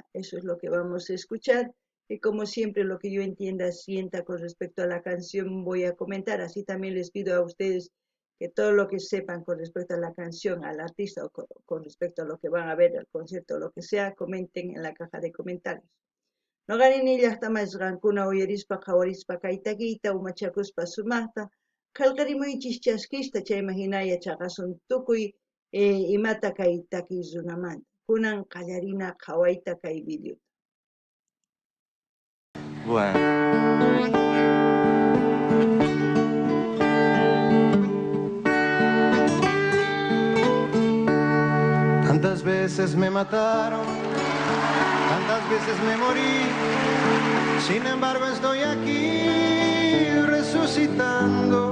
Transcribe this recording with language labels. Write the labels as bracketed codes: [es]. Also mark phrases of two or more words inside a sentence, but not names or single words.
[es] Eso es lo que vamos a escuchar. Y como siempre, lo que yo entienda, sienta con respecto a la canción, voy a comentar. Así también les pido a ustedes que todo lo que sepan con respecto a la canción, al artista o con respecto a lo que van a ver, al concierto o lo que sea, comenten en la caja de comentarios. [qu] Noqarini llaqtama isqankuna uyarispa qawarispa kaytaquita umachakuspa sumaqta qillqarimuychis chaskista chayman hinalla chaqasun tukuy imata kay takiy runamanta. Kunan qallarina qhawayta kay video. [es] Bueno. Tantas veces me mataron, tantas veces me morí, sin embargo estoy aquí resucitando.